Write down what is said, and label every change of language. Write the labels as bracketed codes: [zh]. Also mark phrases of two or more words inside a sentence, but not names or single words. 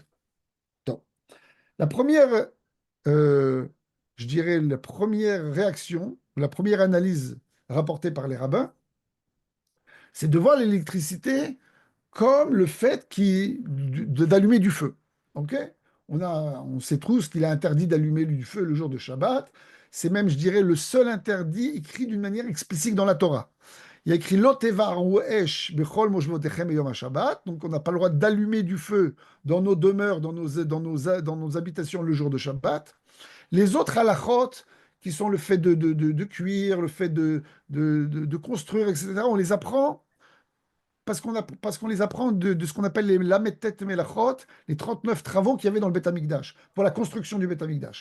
[fr] Donc, la première, euh, je dirais, la première réaction, la première analyse rapportée par les rabbins, c'est de voir l'électricité comme le fait d'allumer du feu. Ok? On sait tous qu'il est interdit d'allumer du feu le jour de Shabbat. C'est même, je dirais, le seul interdit écrit d'une manière explicite dans la Torah. Il y a écrit [he] לא תבערו אש בכל מושבותיכם יום שבת. [fr] Donc, on n'a pas le droit d'allumer du feu dans nos demeures, dans nos habitations le jour de Shabbat. Les autres halachot, qui sont le fait de cuire, le fait de construire, etc., on les apprend parce qu'on les apprend de ce qu'on appelle les [he] ל״ט מלאכות, [fr] les 39 travaux qu'il y avait dans le [he] בית המקדש, [fr] pour la construction du [he] בית המקדש.